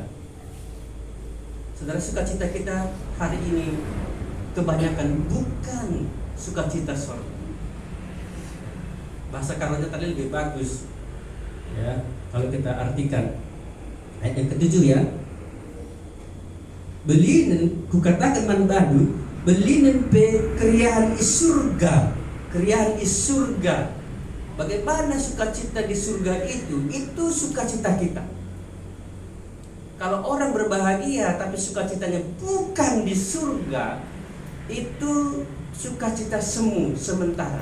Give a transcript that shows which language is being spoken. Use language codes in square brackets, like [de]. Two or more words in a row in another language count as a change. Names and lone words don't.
[id] Saudara, sukacita kita hari ini kebanyakan bukan sukacita sorga. Bahasa Karonya tadi lebih bagus ya, kalau kita artikan ayat yang ke-7 ya. [btx] Belinen kukatakan man badu belinen pe keriahan di surga. Keriahan di surga. [id] Bagaimana sukacita di surga itu sukacita kita. Kalau orang berbahagia tapi sukacitanya bukan di surga, itu sukacita semu, sementara.